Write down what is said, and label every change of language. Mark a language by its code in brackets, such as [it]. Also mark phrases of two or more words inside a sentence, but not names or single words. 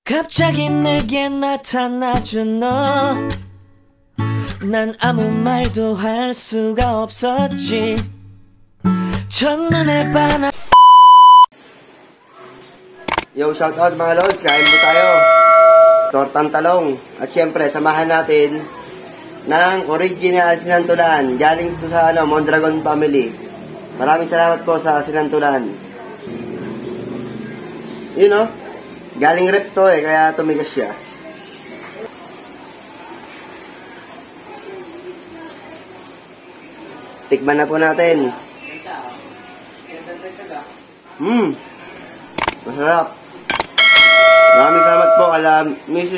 [ko] 갑자기 내게 나타나준 너, 난 아무 말도 할 수가 없었지. 첫눈에 반한. [en] Yo, shoutout [tl] mga lods, kain po tayo. Tortang talong. At syempre, samahan natin ng original sinantulan. Galing ito sa Mondragon family. Maraming salamat po sa sinantulan. [en] You know, [tl] galing rep to kaya tumigas siya. Tikman na po natin. Masarap. Maraming salamat po kala Mrs.